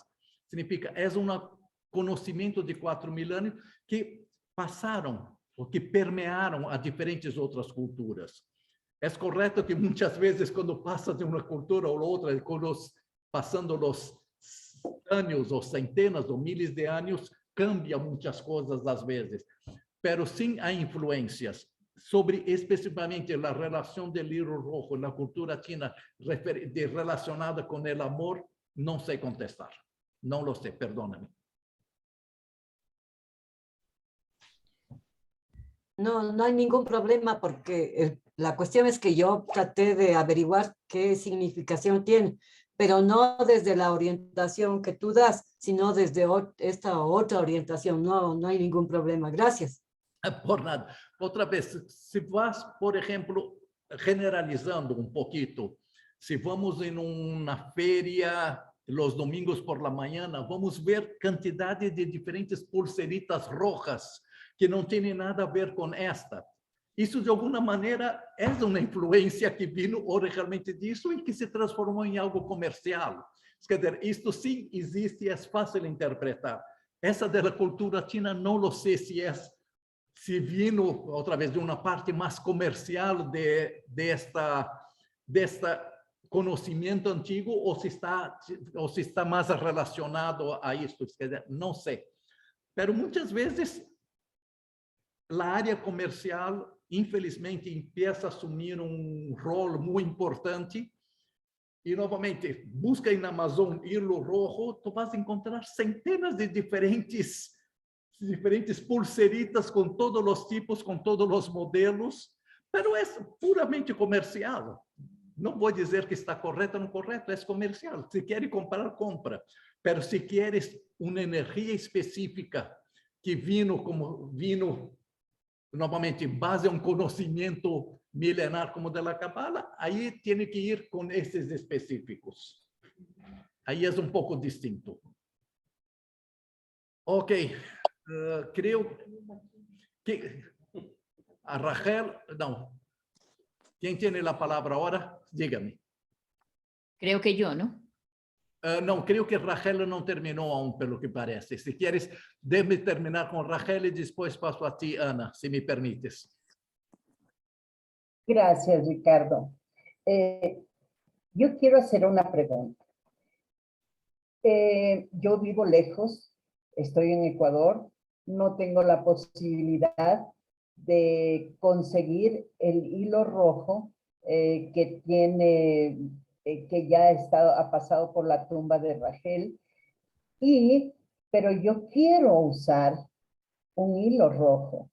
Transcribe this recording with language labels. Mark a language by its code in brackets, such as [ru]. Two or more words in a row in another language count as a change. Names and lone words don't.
[es] Significa, es un conocimiento de 4.000 años que pasaron o que permearon a diferentes otras culturas. Es correcto que muchas veces cuando pasas de una cultura a la otra, pasando los años o centenas o miles de años, cambia muchas cosas às vezes. [pt] Pero sim há influências sobre especificamente a relação do [es] hilo rojo [pt] na cultura china relacionada com o amor, não sei contestar. Não lo sei, [es] perdóname. No, no hay ningún problema porque la cuestión es que yo traté de averiguar qué significación tiene, pero no desde la orientación que tú das, sino desde esta otra orientación. No, no hay ningún problema. Gracias. Por nada. [pt] Outra vez, se vas, por exemplo, generalizando um pouquinho, se vamos em uma feria [es] los domingos por la mañana, [pt] vamos ver quantidade de diferentes [es] pulseritas rojas [pt] que não tem nada a ver com esta. Isso, de alguma maneira, é uma influência que vino originalmente disso e que se transformou em algo comercial. Quer dizer, isto sim existe e é fácil interpretar. Essa da cultura china, não lo sei se vino, outra vez, de uma parte mais comercial desta [es] conocimiento antiguo o si está más relacionado a esto. No sé. Pero muchas veces la área comercial, infelizmente, empieza a asumir un rol muy importante. Y nuevamente, busca en Amazon hilo rojo, tú vas a encontrar centenas de diferentes pulseritas con todos los tipos, con todos los modelos, pero es puramente comercial. [pt] Não vou dizer que está correto ou não correto, é comercial. Se quer comprar, compra. Mas se queres uma energia específica que vino novamente, em base a um conhecimento milenar como da Kabbalah, aí tem que ir com esses específicos. Aí é um pouco distinto. Ok. Creio que a Rachel, não. Quem tem a palavra agora? [es] Dígame. Creo que yo, ¿no? No, creo que Rachel no terminó aún, por lo que parece. Si quieres, déjame terminar con Rachel y después paso a ti, Ana, si me permites. Gracias, Ricardo. Yo quiero hacer una pregunta. Yo vivo lejos, estoy en Ecuador, no tengo la posibilidad de conseguir el hilo rojo que tiene, que ya ha pasado por la tumba de Rachel, pero yo quiero usar un hilo rojo.